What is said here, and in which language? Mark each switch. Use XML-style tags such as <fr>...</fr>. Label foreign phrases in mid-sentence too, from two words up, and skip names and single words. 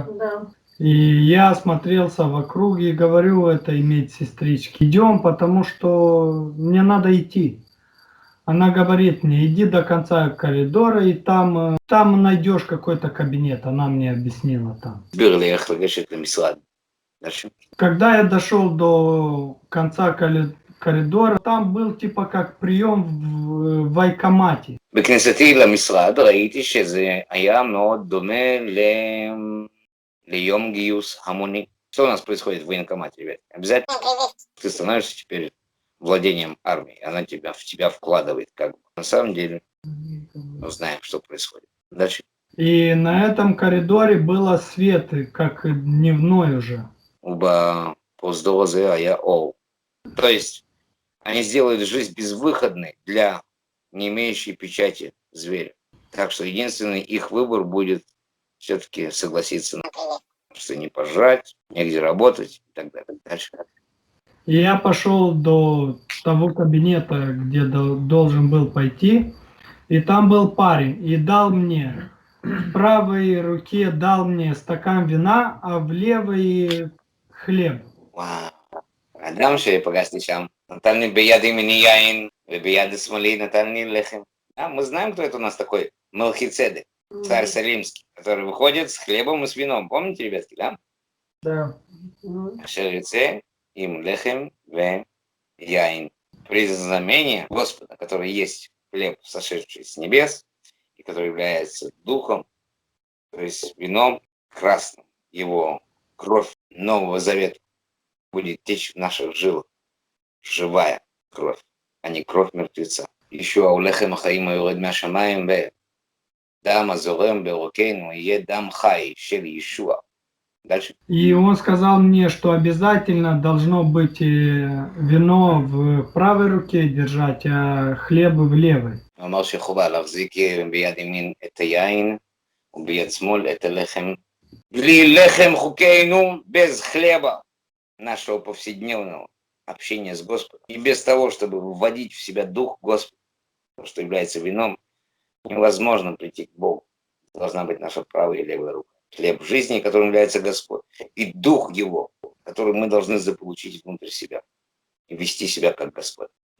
<ru>Да. И я осмотрелся вокруг и говорю это иметь сестрички. Идем, потому что мне надо идти. Она говорит мне, иди до конца коридора, и там найдешь какой-то кабинет. Она мне объяснила там.</ru> <he>הסביר לי איך לגשת למשרד.</he> <ru>дальше. Когда я дошел до конца коридора, там был типа как прием в военкомате.</ru> <he>בכניסתי למשרד ראיתי שזה היה מאוד דומה ליום גיוס המוני.</he> <ru>Что у нас происходит в военкомате, ребят? Обязательно ты становишься теперь владением армии. Она в тебя вкладывает как бы. На самом деле мы знаем, что происходит. Дальше. И на этом коридоре было свет, как дневной уже.</ru> <he>ובפרוזדור הזה היה אור.</he> <ru>То есть они сделают жизнь безвыходной для не имеющей печати зверя. Так что единственный их выбор будет все-таки согласиться на что не пожрать, негде работать и так далее. Дальше. И я пошел до того кабинета, где должен был пойти, и там был парень, и дал мне, в правой руке дал мне стакан вина, а в левой хлеб.</ru> <he>וואו, האדם שפגשתי שם נתן לי ביד ימיני יין וביד שמאלי נתן לי לחם.</he> <ru>Мы знаем, кто это у нас такой Мелхиседек, царь Салимский, который выходит с хлебом и с вином. Помните, ребятки, да? Да.</ru> <he>אשר יצא עם לחם ויין.</he> <ru>При знамении Господа, который есть хлеб, сошедший с небес, и который является духом, то есть вином красным, его кровь Нового Завета будет течь в наших жилах, живая кровь, а не кровь мертвеца.</ru> <he>еще הולחם החיים היורד מהשמיים ודם הזורם בעורקינו יהיה דם חי של ישוע.</he> <ru>Дальше. И он сказал мне, что обязательно должно быть вино в правой руке держать, а хлеб в левой.</ru> <he>הוא אמר שחובה להחזיק ביד ימין את היין וביד שמאל את הלחם. בלי לחם חוקנו,</he> <ru>без хлеба нашего повседневного общения с Господом. И без того, чтобы вводить в себя дух Господа, что является вином, невозможно прийти к Богу. Должна быть наша правая и левая рука. Хлеб жизни, которым является Господь, и дух Его, который мы должны заполучить внутрь себя и вести себя как Господь.</ru>